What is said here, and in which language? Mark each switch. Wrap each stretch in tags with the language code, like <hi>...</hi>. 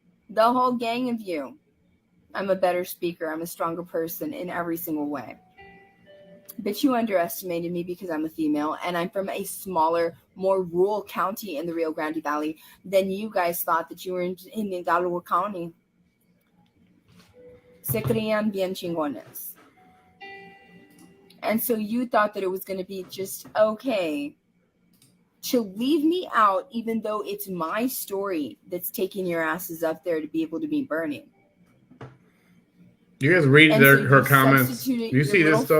<en>The whole gang of you. I'm a better speaker. I'm a stronger person in every single way. But you underestimated me because I'm a female and I'm from a smaller, more rural county in the Rio Grande Valley than you guys thought that you were in Hidalgo County.</en> <es>Se creían bien chingones.</es> <en>And so you thought that it was going to be just okay to leave me out, even though it's my story that's taking your asses up there to be able to meet Bernie. You guys read her comments. You see this stuff?</en>